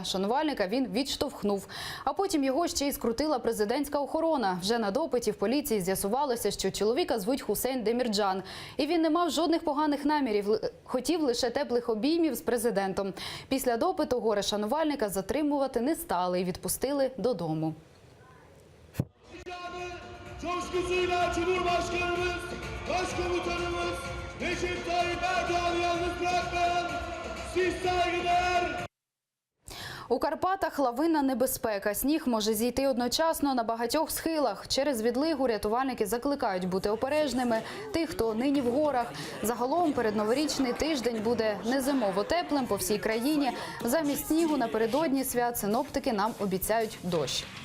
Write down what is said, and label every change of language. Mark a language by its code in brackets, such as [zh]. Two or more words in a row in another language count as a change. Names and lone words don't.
[uk] Шанувальника він відштовхнув. А потім його ще й скрутила президентська охорона. Вже на допиті в поліції з'ясувалося, що чоловіка звуть Хусейн Демірджан. І він не мав жодних поганих намірів, хотів лише теплих обіймів з президентом. Після допиту горе-шанувальника затримувати не stали і відпустили додому. [tr] Coşkusuyla Cumhurbaşkanımız, Başkomutanımız Recep Tayyip Erdoğan'ı yalnız bırakmayan siz saygıdeğer. [uk] У Карпатах лавинна небезпека. Сніг може зійти одночасно на багатьох схилах. Через відлигу рятувальники закликають бути обережними тих, хто нині в горах. Загалом передноворічний тиждень буде незимово теплим по всій країні. Замість снігу напередодні свят синоптики нам обіцяють дощ.